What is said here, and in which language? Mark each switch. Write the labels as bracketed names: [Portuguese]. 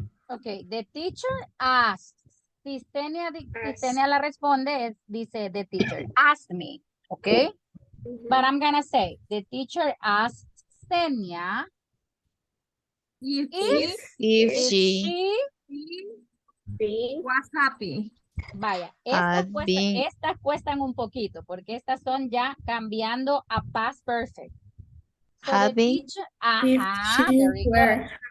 [English] Okay, the teacher asks. [Spanish] Si Stenia la responde, dice [English] the teacher asked me, okay? But I'm gonna say, the teacher asked Stenia if she was happy. [Spanish] Vaya, estas cuestan un poquito, porque estas son ya cambiando a past perfect. [English] So the teacher, very good.